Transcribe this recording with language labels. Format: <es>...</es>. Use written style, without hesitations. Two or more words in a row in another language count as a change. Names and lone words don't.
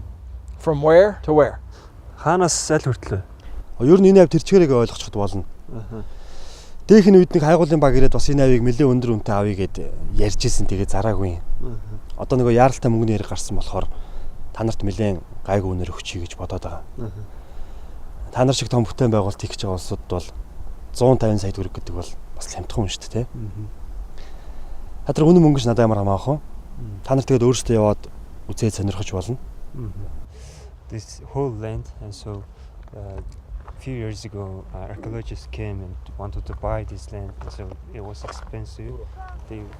<en>From where to where?</en> <mn>Хаанаас аль хүртлээ? Ер нь энэ авь тэрчгээрээ ойлгочиход болно. Дэх нь үед нэг хайгуулын баг ирээд бас энэ авийг нэлээд өндөр үнэтэй авъя гэд ярьжсэн тэгээ зараагүй. Одоо нөгөө яаралтай мөнгөний хэрэг гарсан болохоор та нарт нэлээд гайгүй үнээр өгчий гэж бодоод байгаа. Та нар шиг том бүтээн байгуулалт хийх гэж байгаа улсууд бол 150 сая төгрөг гэдэг бол бас хямдхан юм шүү дээ. Та нар үнэн мөнгөж надад ямар хамаах вэ? Та нар тэгээд өөрсдөө яваад үзээд сонирхож болно.</mn> <en>This whole land, and so a few years ago archaeologists came and wanted to buy this land, and so it was expensive. They</en>